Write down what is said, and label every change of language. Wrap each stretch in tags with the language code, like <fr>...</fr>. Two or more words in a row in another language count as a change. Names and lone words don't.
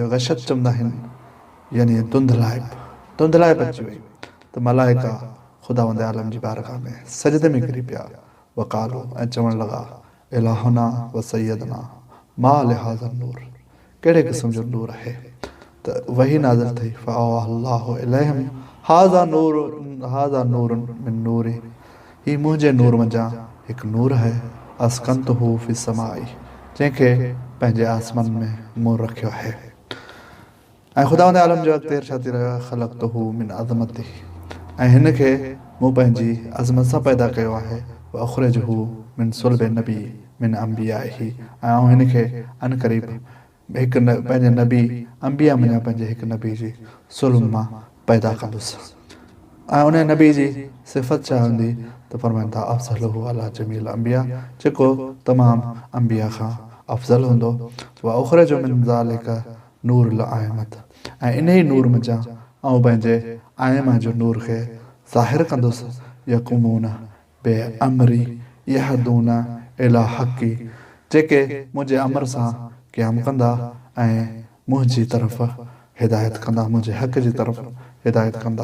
<sd>गशत चवंदा आहिनि यानी धुंधलाइप अची वई त मलाइका ख़ुदावंद आलम जी बारगाह में सजदे में किरी पिया। वक़ालू ऐं चवणु लॻा</sd> <ar>إلهنا وسيدنا ما هذا النور,</ar> <sd>कहिड़े क़िस्म जो नूर आहे। त वही नाज़िल थी</sd> <ar>فأوحى الله إليهم هذا نور من نوري,</ar> <sd>ही मुंहिंजे नूर मंझां हिकु नूर आहे।</sd> <ar>أسكنته في سمائي,</ar> <sd>जंहिंखे पंहिंजे आसमान में मूं रखियो आहे। ऐं ख़ुदावंद आलम जो अॻिते इरशाद थी रहियो आहे</sd> <ar>خلقته من عظمته,</ar> <sd>ऐं हिन खे मूं पंहिंजी अज़मत सां पैदा कयो आहे।</sd> <ar>وأخرجه من صلب نبي من أنبيائه,</ar> <sd>ऐं हिन खे अनक़रीब हिकु पंहिंजे नबी अंबिया मञा पंहिंजे हिकु नबी जी सुल्ब मां पैदा कंदुसि। ऐं उन नबी जी सिफ़त छा हूंदी त फरमाइनि था</sd> <ar>أفضله على جميع الأنبياء,</ar> <sd>जेको तमामु अंबिया खां अफ़ज़ल हूंदो।</sd> <ar>وأخرج من ذلك نور الأئمة,</ar> <sd>ऐं इन ई नूर मंझां ऐं पंहिंजे आइमा जो नूर खे ज़ाहिर कंदुसि।</sd> <ar>يقومون بأمري يهدون إلى حقي,</ar> <sd>जेके मुंहिंजे अमर सां क़याम कंदा ऐं मुंहिंजी तरफ़ हिदायत कंदा, मुंहिंजे हक़ जी तरफ़ हिदायत कंदा।</sd>